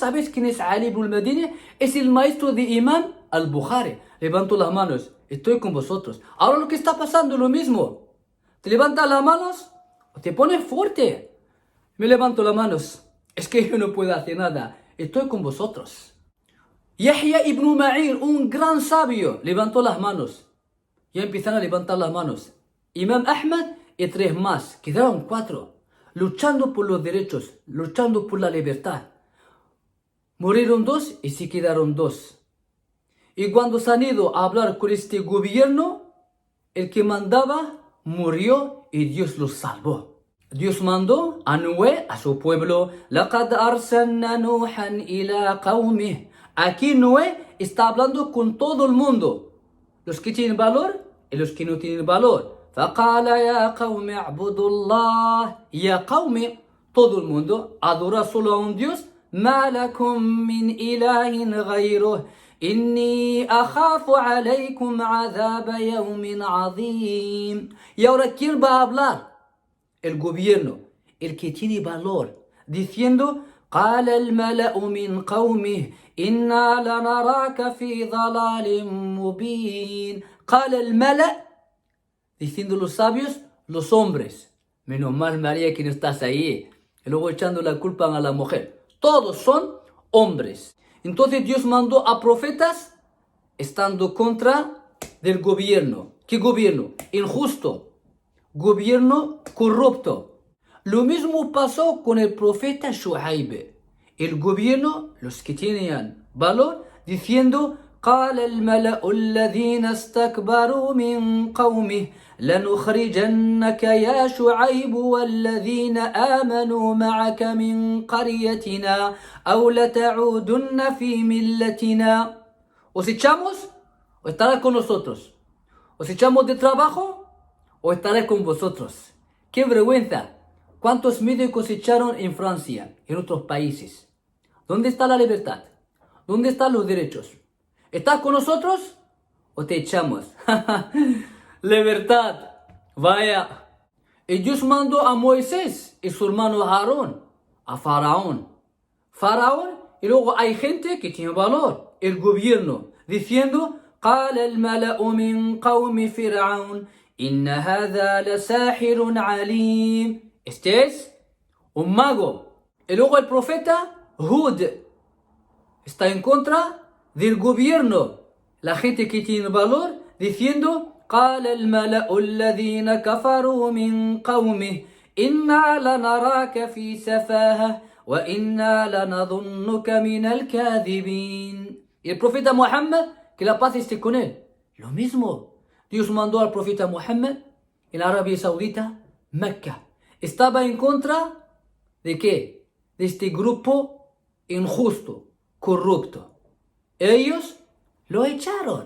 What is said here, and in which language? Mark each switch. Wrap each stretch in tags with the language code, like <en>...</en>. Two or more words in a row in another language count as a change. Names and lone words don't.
<es>¿Sabes quién es Ali ibn al-Madini? Es el maestro de Imam al-Bukhari. Levantó las manos. Estoy con vosotros. Ahora lo que está pasando es lo mismo. Te levantas las manos o te pones fuerte. Me levanto las manos. Es que yo no puedo hacer nada. Estoy con vosotros. Yahya ibn Ma'in, un gran sabio, levantó las manos. Ya empiezan a levantar las manos. Imam Ahmad y 3 más. Quedaron 4. Luchando por los derechos. Luchando por la libertad. Murieron 2 y se quedaron 2. Y cuando se han ido a hablar con este gobierno, el que mandaba murió y Dios los salvó. Dios mandó a Noé, a su pueblo.</es> <ar>لَقَدْ أَرْسَلْنَا نُوحًا إِلَىٰ قَوْمِهِ.</ar> <es>Aquí Noé está hablando con todo el mundo. Los que tienen valor y los que no tienen valor.</es> <ar>فَقَالَ يَا قَوْمِ اعْبُدُوا اللَّهِ. Ya قوم,</ar> <es>todo el mundo, adora solo a un Dios.</es> <ar>مَا لَكُم مِّنْ إِلَٰهٍ غَيْرُهُ. إِنِّي أَخَافُ عَلَيْكُمْ عَذَابَ يَوْمٍ عَظِيمٍ.</ar> <es>Y ahora, ¿quién va a hablar? El gobierno, el que tiene valor, diciendo:</es> <ar>قال الملأ من قومه إنا لنراك في ضلال مبين. قال الملأ,</ar> <es>diciendo los sabios, los hombres. Menos mal, María, que no estás ahí. Y luego echando la culpa a la mujer. Todos son hombres. Entonces Dios mandó a profetas estando contra del gobierno. ¿Qué gobierno? Injusto. Gobierno corrupto. Lo mismo pasó con el profeta Shu'aib. El gobierno, los que tenían valor, diciendo:</es> <ar>قال الملأ الذين استكبروا من قومه لنخرجنك يا شعيب والذين آمنوا معك من قريتنا أو لتعودن في ملتنا.</ar> <es>¿Os echamos o estarás con nosotros? ¿Os echamos de trabajo o estaré con vosotros? ¡Qué vergüenza! ¿Cuántos médicos echaron en Francia, en otros países? ¿Dónde está la libertad? ¿Dónde están los derechos? ¿Estás con nosotros o te echamos? Libertad. Vaya. Y Dios mandó a Moisés y su hermano Aarón a Faraón. Y luego hay gente que tiene valor, el gobierno, diciendo:</es> <ar>قال الملأ من قوم فرعون إن هذا لساحر عليم.</ar> <es>Este es un mago. Y luego el profeta Hud está en contra del gobierno, la gente que tiene valor, diciendo:</es> <ar>قال الملأ الذين كفروا من قومه إنا لنراك في سفاهة وإنا لنظنك من الكاذبين.</ar> <es>Y el profeta Muhammad, que la paz esté con él, lo mismo. Dios mandó al profeta Muhammad en Arabia Saudita, Mecca. Estaba en contra de ¿qué? De este grupo injusto, corrupto. Ellos lo echaron.</es>